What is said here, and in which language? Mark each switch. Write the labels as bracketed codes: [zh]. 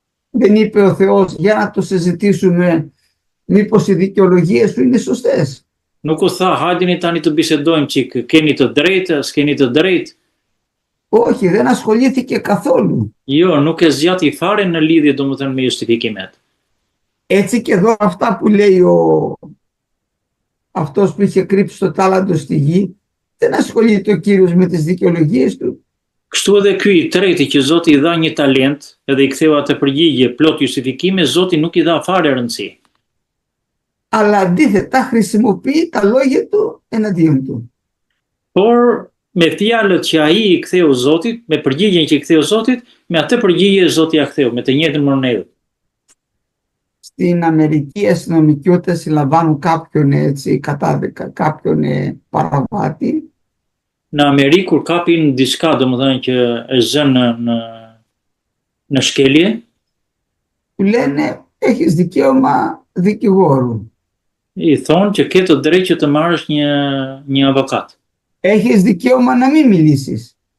[el] Δεν είπε ο Θεός για να το συζητήσουμε μήπως οι δικαιολογίες σου είναι σωστές. [sq] Nuk u tha hajdini tani të bisedojmë çik, keni të drejtë, s'keni të drejtë. [el] Όχι, δεν ασχολήθηκε καθόλου. [sq] Jo, nuk e zgjati fare në lidhje domethënë me justifikimet. [el] Έτσι και εδώ αυτά που λέει αυτός που είχε κρύψει το τάλαντο στη γη, δεν ασχολείται ο Κύριος με τις δικαιολογίες του. [sq] Kështu edhe ky i treti që Zoti i dha një talent, edhe i ktheu atë përgjigje plot justifikime, Zoti nuk i dha fare rëndësi. [el] Αλλά αντίθετα χρησιμοποιεί τα λόγια του εναντίον του. [sq] Por me fjalët që ai i ktheu Zotit, me përgjigjen që i ktheu Zotit, me atë përgjigje Zoti ja ktheu me të njëjtën monedhë. [el] Στην Αμερική αστυνομικοί όταν συλλαμβάνουν κάποιον έτσι κατάδικα, κάποιον παραβάτη. [sq] Në Amerikë kur kapin diçka domethënë që është zënë në shkelje, [el] Του λένε έχεις δικαίωμα δικηγόρου. [sq] I thonë që ke të drejtë që të marrësh një avokat. [el] Έχεις δικαίωμα να μην μιλήσεις.